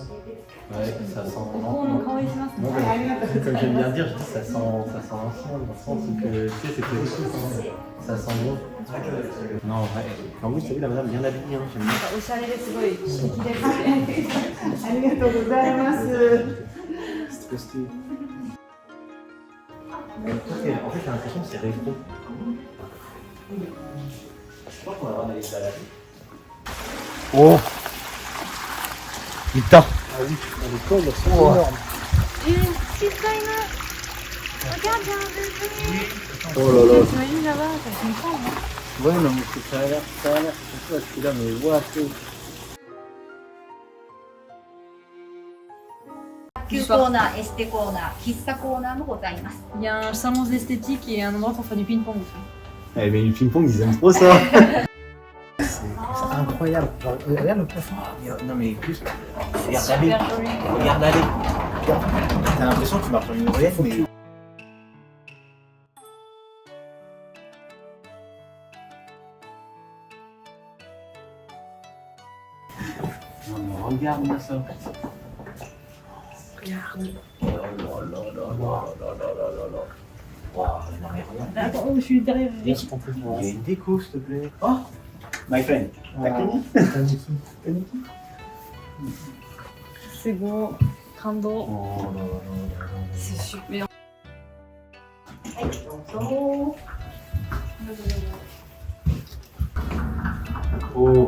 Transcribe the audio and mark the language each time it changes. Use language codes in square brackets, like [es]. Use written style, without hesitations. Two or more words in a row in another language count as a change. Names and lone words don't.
[fr] Ouais, ça sent. Comme j'aime bien dire, je dis ça sent l'ancien, dans le sens où que, tu sais, c'est que ça sent bon. Non, ouais. En plus, t'as vu la madame bien habillée, hein, j'aime bien. [ja] おしゃれですごい素敵ですね。ありがとうございます。 [fr] C'est trop stylé. En fait, j'ai l'impression que c'est rétro. Je crois qu'on va avoir des salades. Oh putain. Ah oui, les cordes sont énormes. Oh là là. Ouais, non, mais ça a l'air, surtout à celui-là, mais ouais, c'est... [ja] 旧コーナー、エステコーナー、喫茶コーナーもございます。 [fr] Il y a un salon d'esthétique et un endroit pour faire du ping-pong aussi. Eh mais le ping-pong, ils aiment trop ça. C'est incroyable. Genre, regarde le plafond. Non mais juste, regarde Super aller. joli. Regarde aller. T'as l'impression que tu marches sur une oreillette, mais... Non mais regarde-moi ça. Regarde. Oh là là là là là là là là. Wow, non mais regarde. Attends, je suis derrière. Il y a une déco, s'il te plaît. [en] Oh, my friend. [fr] T'as connu? C'est beau. Kando. Oh là là là là. C'est super. Oh.